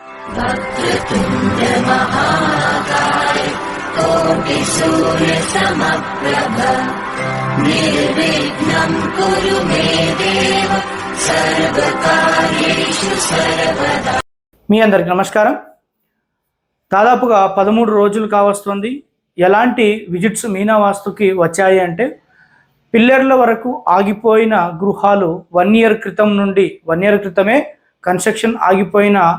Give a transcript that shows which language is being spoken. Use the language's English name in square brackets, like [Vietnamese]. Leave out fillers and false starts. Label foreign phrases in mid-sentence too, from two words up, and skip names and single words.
[Sanskrit] वक्रतुण्ड महाकाय कोटिसूर्यसमप्रभ निर्विघ्नं कुरु मे देव सर्वकार्येषु सर्वदा। [Telugu] మీ అందరికి నమస్కారం. దాదాపుగా 13 రోజులు కావస్తుంది. ఎలాంటి విజిట్స్ మీనా వాస్తుకి వచ్చాయి అంటే, పిల్లర్ల వరకు ఆగిపోయిన గృహాలు 1 ఇయర్ క్రితం నుండి 1 ఇయర్ క్రితమే కన్స్ట్రక్షన్ ఆగిపోయిన